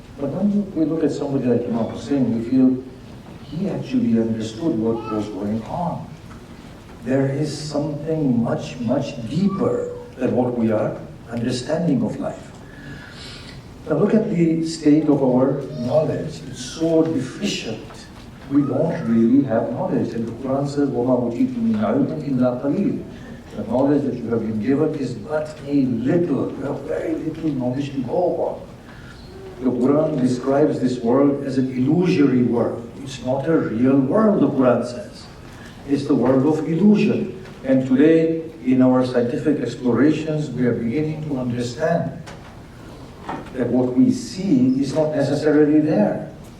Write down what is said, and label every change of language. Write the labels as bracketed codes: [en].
[en] But when we look at somebody like Imam Hussain, we feel he actually understood what was going on. There is something much deeper than what we are understanding of life. Now look at the state of our knowledge. It's so deficient. We don't really have knowledge. And the Quran says, [ar] وَمَا أُوتِيتُم مِّنْ عِلْمٍ إِلَّا قَلِيلٌ. [en] The knowledge that you have been given is but a little. You have very little knowledge to go on. The Quran describes this world as an illusory world. It's not a real world, the Quran says. It's the world of illusion. And today, in our scientific explorations, we are beginning to understand that what we see is not necessarily there.